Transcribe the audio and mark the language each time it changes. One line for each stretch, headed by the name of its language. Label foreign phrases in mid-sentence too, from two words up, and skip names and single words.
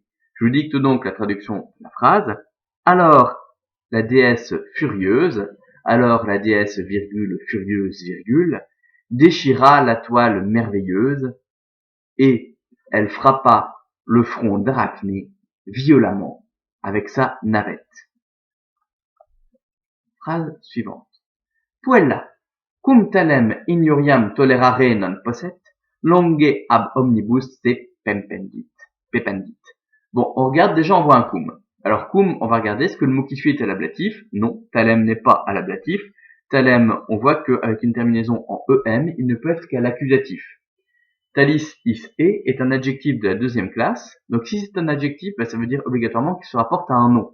French: Je vous dicte donc la traduction de la phrase. Alors, la déesse furieuse, alors la déesse virgule furieuse virgule, déchira la toile merveilleuse et elle frappa le front d'Arachné violemment avec sa navette. Phrase suivante.
Latin: Puella, cum talem ignoriam tolerare non posset, longe ab omnibus se pependit.
French: Bon, on regarde déjà, on voit un cum. Alors cum, on va regarder, est-ce que le mot qui suit est à l'ablatif? Non, talem n'est pas à l'ablatif. Talem, on voit qu'avec une terminaison en em, il ne peut être qu'à l'accusatif.
Latin: Talis is
French: est un adjectif de la deuxième classe. Donc si c'est un adjectif, ça veut dire obligatoirement qu'il se rapporte à un nom.